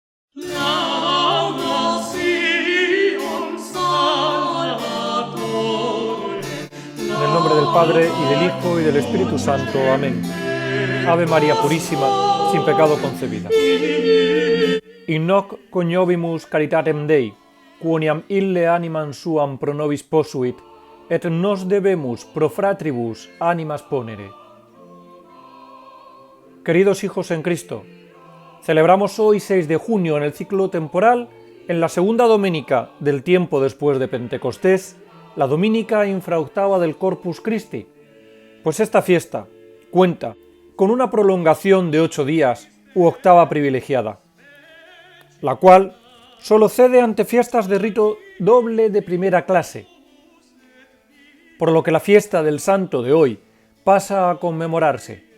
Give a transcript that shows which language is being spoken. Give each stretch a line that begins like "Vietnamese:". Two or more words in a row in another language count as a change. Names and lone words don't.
Latin: Lauda Sion Salvatore.
Spanish: En el nombre del Padre, y del Hijo, y del Espíritu Santo. Amén. Ave María Purísima, sin pecado concebida.
Latin: In hoc coniovimus caritatem Dei, quoniam ille animam suam pro nobis posuit, et nos debemus pro fratribus animas ponere.
Spanish: Queridos hijos en Cristo, celebramos hoy 6 de junio en el ciclo temporal, en la segunda dominica del tiempo después de Pentecostés, la dominica infraoctava del Corpus Christi, pues esta fiesta cuenta con una prolongación de 8 días u octava privilegiada, la cual solo cede ante fiestas de rito doble de primera clase, por lo que la fiesta del santo de hoy pasa a conmemorarse.